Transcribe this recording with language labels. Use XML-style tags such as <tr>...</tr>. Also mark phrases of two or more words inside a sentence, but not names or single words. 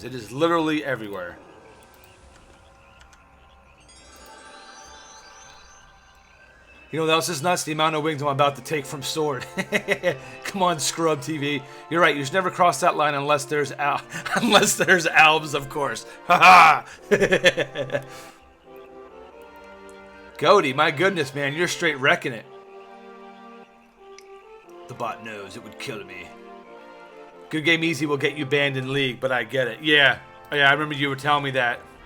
<en>It is literally everywhere. You know what else is nuts? The amount of wings I'm about to take from Sword. Come on, Scrub TV. You're right. You should never cross that line unless there's albs, of course. Ha ha. Goaty, my goodness, man, you're straight wrecking it. The bot knows it would kill me. Good Game Easy will get you banned in League, but I get it. Yeah, I remember you were telling me that.</en>